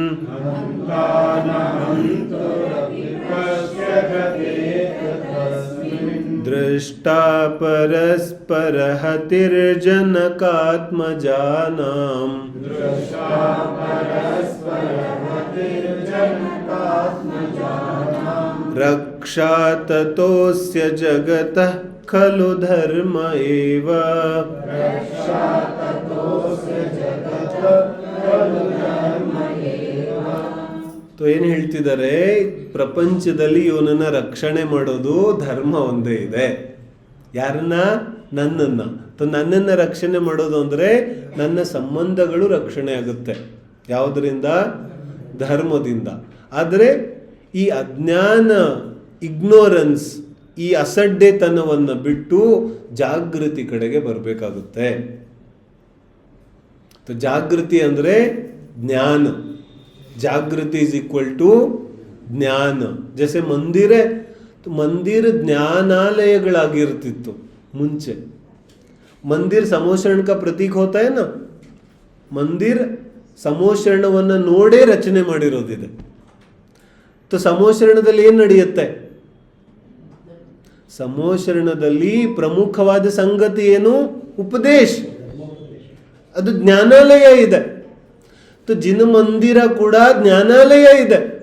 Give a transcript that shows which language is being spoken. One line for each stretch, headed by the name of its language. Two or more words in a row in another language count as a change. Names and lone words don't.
Sanskrit: ದೃಷ್ಟಾ ಪರಸ್ಪರ ಹತಿರ್ಜನಕಾತ್ಮಜಾನಾಂ ರಕ್ಷಾ ತತೋಸ್ಯ ಜಗತಃ ಖಲು ಧರ್ಮ ಏವ.
Kannada: ಏನು ಹೇಳ್ತಿದ್ದಾರೆ, ಪ್ರಪಂಚದಲ್ಲಿ ಇವನನ್ನ ರಕ್ಷಣೆ ಮಾಡೋದು ಧರ್ಮ ಒಂದೇ ಇದೆ. ಯಾರನ್ನ? ನನ್ನನ್ನ. ನನ್ನನ್ನ ರಕ್ಷಣೆ ಮಾಡೋದು ಅಂದ್ರೆ ನನ್ನ ಸಂಬಂಧಗಳು ರಕ್ಷಣೆ ಆಗುತ್ತೆ. ಯಾವುದರಿಂದ? ಧರ್ಮದಿಂದ. ಆದರೆ ಈ ಅಜ್ಞಾನ, ಇಗ್ನೋರೆನ್ಸ್, ಈ ಅಸಡ್ಡೆತನವನ್ನು ಬಿಟ್ಟು ಜಾಗೃತಿ ಕಡೆಗೆ ಬರಬೇಕಾಗುತ್ತೆ. ಜಾಗೃತಿ ಅಂದ್ರೆ ಜ್ಞಾನ.
English: ಜಾಗೃತಿ is equal to ज्ञान.
Hindi: जैसे मंदिर है तो मंदिर
Kannada: ಜ್ಞಾನಾಲಯಗಳಾಗಿರ್ತಿತ್ತು ಮುಂಚೆ.
Hindi: मंदिर समोषण का प्रतीक होता है ना.
Kannada: मंदिर ಸಮೋಷರಣವನ್ನು ನೋಡೇ ರಚನೆ ಮಾಡಿರೋದಿದೆ. ಸಮೋಷರಣದಲ್ಲಿ ಏನು ನಡೆಯುತ್ತೆ? ಸಮೋಷರಣದಲ್ಲಿ ಪ್ರಮುಖವಾದ ಸಂಗತಿ ಏನು? ಉಪದೇಶ. ಅದು ಜ್ಞಾನಾಲಯ ಇದೆ. ಜಿನ ಮಂದಿರ ಕೂಡ ಜ್ಞಾನಾಲಯ ಇದೆ.